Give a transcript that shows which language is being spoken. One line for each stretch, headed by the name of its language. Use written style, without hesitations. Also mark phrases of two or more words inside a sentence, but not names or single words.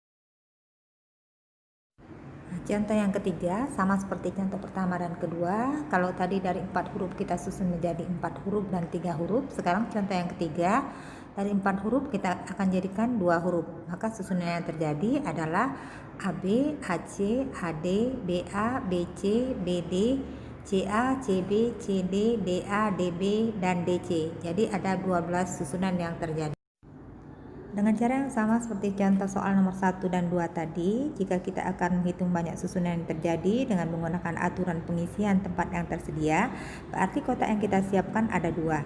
Indonesian: Contoh yang ketiga sama seperti contoh pertama dan kedua. Kalau tadi dari 4 huruf kita susun menjadi 4 huruf dan 3 huruf, sekarang contoh yang ketiga dari 4 huruf kita akan jadikan 2 huruf. Maka susunan yang terjadi adalah AB, AC, AD, BA, BC, BD, CA, CB, CD, DA, DB, dan DC. Jadi ada 12 susunan yang terjadi. Dengan cara yang sama seperti contoh soal nomor 1 dan 2 tadi, jika kita akan menghitung banyak susunan yang terjadi dengan menggunakan aturan pengisian tempat yang tersedia, berarti kotak yang kita siapkan ada 2.